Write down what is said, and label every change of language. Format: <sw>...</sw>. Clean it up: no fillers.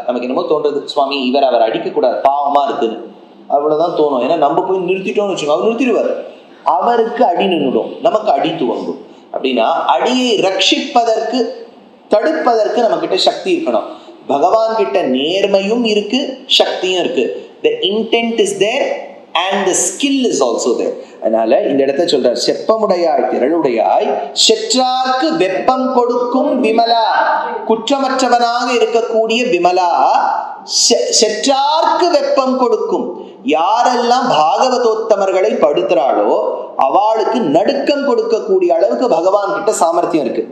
<ta>நமக்கு என்னமோ தோன்றது, சுவாமி இவர் அவர் அடிக்க கூடாது, பாவமா இருக்குன்னு. அவ்வளவுதான் தோணும். ஏன்னா நம்ம போய் நிறுத்திட்டோம்னு வச்சுக்கோங்க, அவர் நிறுத்திடுவார். அவருக்கு அடி நின்றுடும், நமக்கு அடி துவங்கும். அப்படின்னா அடியை ரட்சிப்பதற்கு தடுப்பதற்கு நம்ம கிட்ட சக்தி இருக்கணும். பகவான் கிட்ட நேர்மையும் இருக்கு, சக்தியும் இருக்கு.</ta> <en>The intent is there and the skill is also there.</en> <ta>அதனால இந்த இடத்தை சொல்றார், செப்பமுடையாய் திரளுடையாய், செற்றார்க்கு வெப்பம் கொடுக்கும் விமலா. குற்றமற்றவனாக இருக்கக்கூடிய விமலா செற்றார்க்கு வெப்பம் கொடுக்கும். யாரெல்லாம் பாகவதோத்தமர்களை படுத்துறாளோ அவளுக்கு நடுக்கம் கொடுக்கக்கூடிய அளவுக்கு பகவான் கிட்ட சாமர்த்தியம் இருக்கு.</ta>